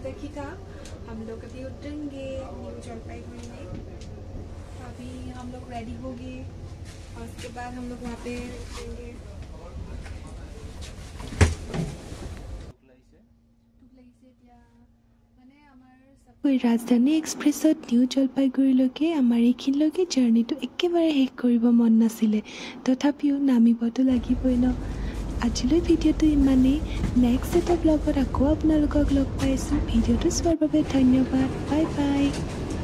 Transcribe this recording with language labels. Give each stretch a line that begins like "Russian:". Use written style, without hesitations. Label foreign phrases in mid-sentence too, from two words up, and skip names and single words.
Hindi: तक ही था हम लोग अभी उतरेंगे न्यू जलपाईगुड़ी में अभी हम लोग रेडी हो गए और उसके बाद हम लोग वहाँ पे उतरेंगे
Assamese: ৰাজধানী এক্সপ্ৰেছত নিউ জলপাইগুৰিলৈকে আমাৰ এইখিনিলৈকে জাৰ্ণিটো একেবাৰে শেষ কৰিব মন নাছিলে তথাপিও নামিবতো লাগিবই ন আজিলৈ ভিডিঅ'টো ইমানেই নেক্সট এটা ব্লগত আকৌ আপোনালোকক লগ পাইছোঁ ভিডিঅ'টো চোৱাৰ বাবে ধন্যবাদ
English: bye bye